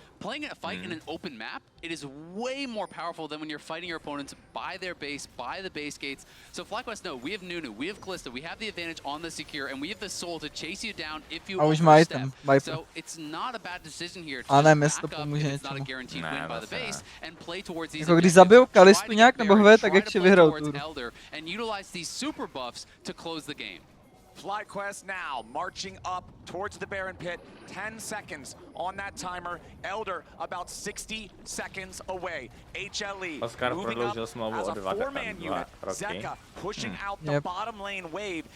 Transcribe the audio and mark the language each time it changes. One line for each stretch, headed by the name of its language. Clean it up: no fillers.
English: Playing a fight in an open map, it is way more powerful than when you're fighting your opponents by their base, by the base gates. So FlyQuest, no, we have Nunu, we have Kalista, we have the advantage on the secure, and we have the soul to chase you down if you overstep. So it's not a bad decision here to back up if it's not a guaranteed win by the base and play towards these
Czech: když zabijou Kalistu nějak nebo Hve, tak ještě vyhrajou tu.
English: And utilize these super buffs to close the game. FlyQuest now marching up towards the Baron pit. 10 seconds on that timer. Elder about 60 seconds away. HLE moving up as a 4-man unit. Zeka pushing out the bottom lane wave.